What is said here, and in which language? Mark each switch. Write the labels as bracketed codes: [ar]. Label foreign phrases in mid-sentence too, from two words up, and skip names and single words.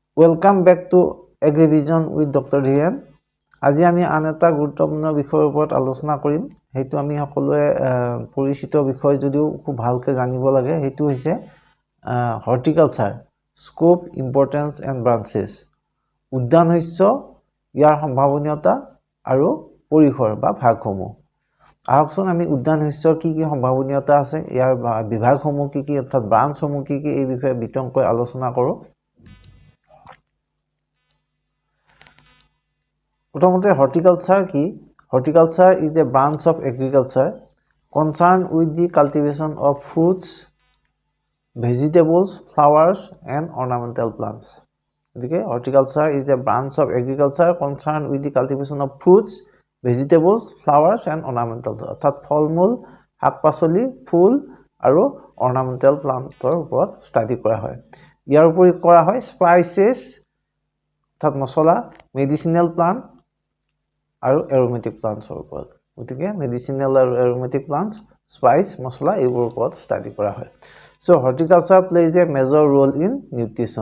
[en] Welcome back to AgriVision with Dr. Dhiren. [as] আজি আমি আন এটা গুৰুত্বপূৰ্ণ বিষয়ৰ ওপৰত আলোচনা কৰিম। হেতু আমি সকলোৱে পৰিচিত বিষয় যদিও খুব ভালকৈ জানিব লাগে। হেতু হৈছে [en] horticulture, scope, importance and branches. [as] উদ্যান শস্য, ইয়াৰ সম্ভাৱনীয়তা আৰু পৰিসৰ বা ভাগসমূহ। আহকচোন আমি উদ্যান শস্যৰ কি কি সম্ভাৱনীয়তা আছে, ইয়াৰ বিভাগসমূহ কি কি, অৰ্থাৎ ব্ৰাঞ্চসমূহ কি কি, এই বিষয়ে বিতংকৈ আলোচনা কৰোঁ। প্ৰথমতে হৰ্টিকালচাৰ কি? [en] Horticulture is a branch of agriculture concerned with the cultivation of fruits, vegetables, flowers and ornamental plants. Okay, horticulture is a branch of agriculture concerned with the cultivation of fruits, vegetables, flowers and ornamental plants. [as] অৰ্থাৎ ফল-মূল, শাক-পাচলি, ফুল আৰু [en] ornamental plant [as] ৰ ওপৰত ষ্টাডি কৰা হয়। ইয়াৰ উপৰি কৰা হয় স্পাইচেছ, অৰ্থাৎ মছলা, [en] medicinal plant [as] আৰু [en] aromatic plants [as] ওপৰত। গতিকে মেডিচিনেল আৰু [en] aromatic plants, [as] স্পাইচ, মছলা এইবোৰৰ ওপৰত ষ্টাডি কৰা হয়। [en] so horticulture plays a major role in nutrition.